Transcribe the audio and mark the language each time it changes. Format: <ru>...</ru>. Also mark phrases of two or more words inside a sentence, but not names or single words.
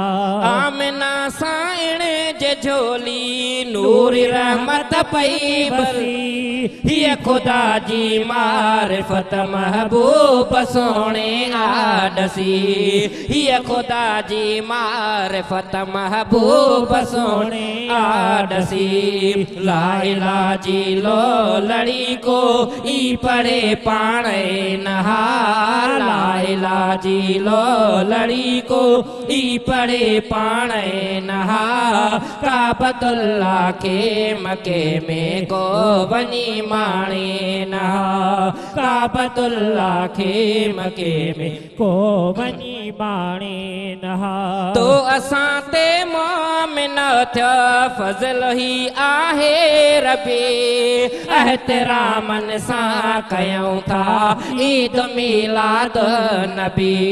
<sd>आमिना साइण जे झोली नूर रहमत पई बसी, हीअ ख़ुदा जी मारिफत महबूब सोणे आडसी, हीअ ख़ुदा जी मारिफत महबूब सोणे आडसी,</sd> <ar>لا إله</ar> <sd>जी लो लड़ी को ई पढ़े पाणे नहा,</sd> <ar>لا إله</ar> <sd>जी लो लड़ी को ई पढ़े पाणे नहा, काबतुल्लाह खे मके में को वञी माणे नहा, काबतुल्लाह खे मके में को वञी माणे नहा। तो असां ते मोमिन थियो फज़ल ही आहे रबी, एहतरामन सां कयूं था ईद मीलाद नबी,</sd>